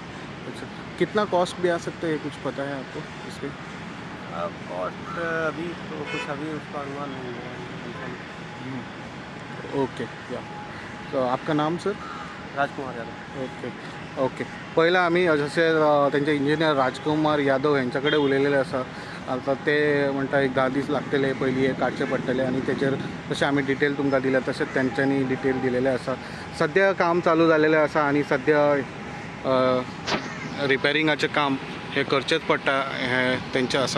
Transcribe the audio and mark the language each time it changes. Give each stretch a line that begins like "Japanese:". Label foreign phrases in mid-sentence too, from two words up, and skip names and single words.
Hindi: अच्छा, कितना कॉस्ट भी आ सकता है कुछ पता है आपको इस पर? अब कॉस्ट अभी तो कुछ अभी उसका अनुमान नहीं है। ओके या तो आपका नाम सर? राजकुमार यादव।
English: okay okay
Konkani: पहिला आम्ही जसे त्यांचे इंजिनियर राजकुमार यादव यांच्याकडे उलयलेले आसा। आता ते म्हणटा एक 10 दीस लागतले पयली हे काडचे पडटले आनी तेचेर जशें आमी डिटेल तुमकां दिल्या तशेंच तेंच्यांनी डिटेल दिलेले आसा। सद्या काम चालू जालेलें आसा आनी सद्या रिपेरिंगाचें काम हे करचेच पडटा हे तेंचें आसा।